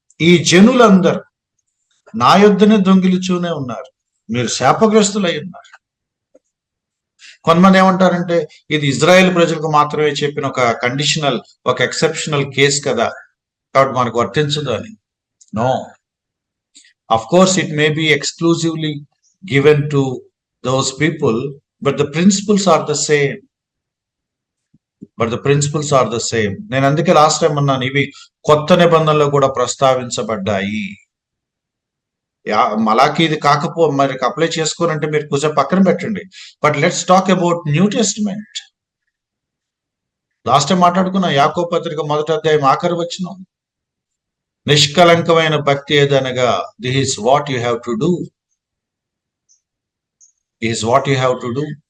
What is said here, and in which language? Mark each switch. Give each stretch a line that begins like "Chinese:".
Telugu: ఈ జనులందరూ నా యొద్దనే దొంగిలిచూనే ఉన్నారు, మీరు శాపగ్రస్తులై ఉన్నారు. కొంతమంది ఏమంటారంటే ఇది ఇజ్రాయెల్ ప్రజలకు మాత్రమే చెప్పిన ఒక కండిషనల్, ఒక ఎక్సెప్షనల్ కేసు కదా, కాబట్టి మనకు వర్తించదు అని.
English: No, of course it may be exclusively given to those people, but the principles are the same. But the principles are the same.
Telugu: నేను అందుకే లాస్ట్ టైం అన్నాను, ఇవి కొత్త నిబంధనలో కూడా ప్రస్తావించబడ్డాయి. మలాకి ఇది మరి అప్లై చేసుకోనంటే మీరు కొంచెం పక్కన పెట్టండి.
English: But let's talk about New Testament. Last time
Telugu: మాట్లాడుకున్న యాకోబు పత్రిక 1వ అధ్యాయం ఆఖరి వచనం, నిష్కలంకమైన భక్తి ఏదనగా
English: This is what you have to do, is what you have to do.